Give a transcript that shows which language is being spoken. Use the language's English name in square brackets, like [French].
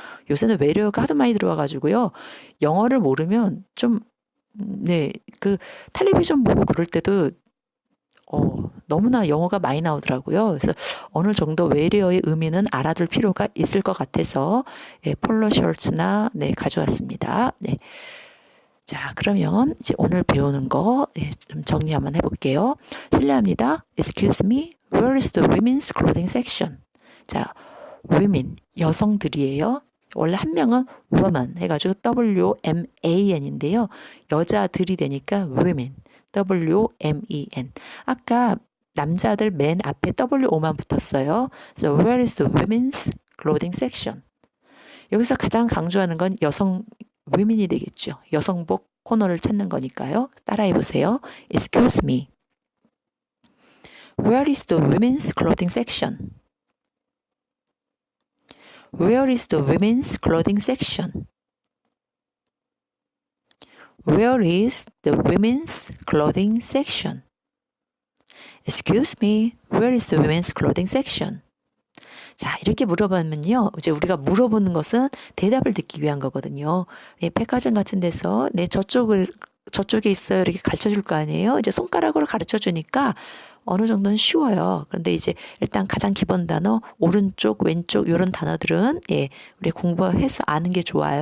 [Korean] 요새는 외래어가 하도 많이 들어와가지고요. 영어를 모르면 좀 네, 그 텔레비전 보고 그럴 때도 너무나 영어가 많이 나오더라고요. 그래서 어느 정도 외래어의 의미는 알아둘 필요가 있을 것 같아서 예, 폴로 셔츠나 네, 가져왔습니다. 네. 자, 그러면 이제 오늘 배우는 거 예, 좀 정리 한번 해볼게요. 실례합니다. [English] Excuse me, where is the women's clothing section? [Korean] 자, women, 여성들이에요. 원래 한 명은 woman 해가지고 WMAN인데요. 여자들이 되니까 women. WMEN. 아까 남자들 맨 앞에 WO만 붙었어요. 그래서 [English] where is the women's clothing section? [Korean] 여기서 가장 강조하는 건 여성 women이 되겠죠. 여성복 코너를 찾는 거니까요. 따라해 보세요. [English] Excuse me. Where is the women's clothing section? Where is the women's clothing section? Where is the women's clothing section? Excuse me, where is the women's clothing section? [Korean] 자, 이렇게 물어보면요. 이제 우리가 물어보는 것은 대답을 듣기 위한 거거든요. 예, 백화점 같은 데서 네, 저쪽에 있어요. 이렇게 가르쳐 줄 거 아니에요. 이제 손가락으로 가르쳐 주니까 어느 정도는 쉬워요. 그런데 이제 일단 가장 기본 단어 오른쪽, 왼쪽 이런 단어들은 예, 우리 공부해서 아는 게 좋아요.